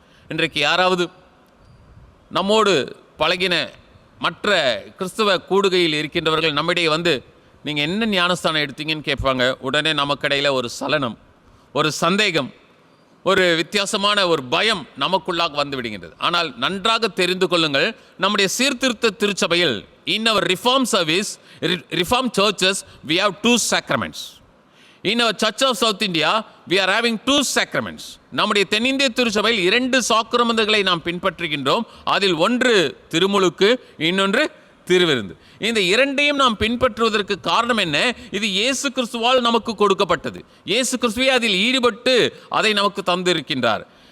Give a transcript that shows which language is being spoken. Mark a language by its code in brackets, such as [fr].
[ta] இன்றைக்கு யாராவது நம்மோடு பழகின மற்ற கிறிஸ்துவ கூடுகையில் இருக்கின்றவர்கள் நம்மிடையே வந்து, நீங்கள் என்ன ஞானஸ்தானம் எடுத்தீங்கன்னு கேட்பாங்க. உடனே நமக்கிடையில் ஒரு சலனம், ஒரு சந்தேகம், ஒரு வித்தியாசமான ஒரு பயம் நமக்குள்ளாக வந்து விடுகின்றது. ஆனால் நன்றாக தெரிந்து கொள்ளுங்கள், நம்முடைய சீர்திருத்த திருச்சபையில், [en] in our reform service, reform churches, we have 2 sacraments. In our Church of South India, we are having 2 sacraments. [ta] நம்முடைய தென்னிந்திய திருச்சபையில் 2 சாக்கிரமந்தங்களை நாம் பின்பற்றுகின்றோம். அதில் ஒன்று திருமுழுக்கு, இன்னொன்று திருவிருந்து. இந்த இரண்டையும் நாம் பின்பற்றுவதற்கு காரணம் என்ன? இது இயேசு கிறிஸ்துவால் நமக்கு கொடுக்கப்பட்டது. இயேசு கிறிஸ்துவே அதில் ஈடுபட்டு அதை நமக்கு தந்திருக்கின்றார்.